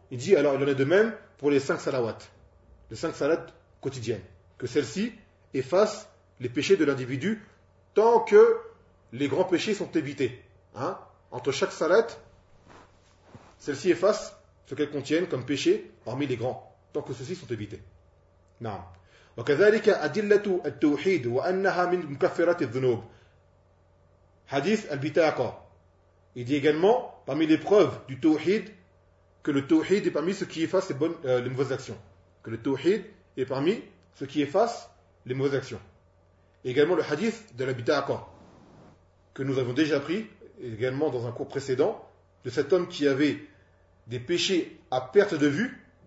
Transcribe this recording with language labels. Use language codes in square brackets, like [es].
[fr] Il dit alors il en est de même pour les cinq salawats, les cinq salats quotidiennes. Que celles-ci effacent les péchés de l'individu tant que les grands péchés sont évités. Hein ? Entre chaque salat, celles-ci effacent ce qu'elles contiennent comme péché parmi les grands. Que ceux-ci sont évités. Non. [ar] وكذلك أدلة التوحيد وأنها من مكفرات الذنوب. Hadith al-Bitaqa. [fr] Il dit également parmi les preuves du Tawhid que le Tawhid est parmi ce qui efface les mauvaises actions. Que le Tawhid est parmi ce qui efface les mauvaises actions. Et également le Hadith de l'Bitaqa que nous avons déjà pris également dans un cours précédent de cet homme qui avait des péchés à perte de vue.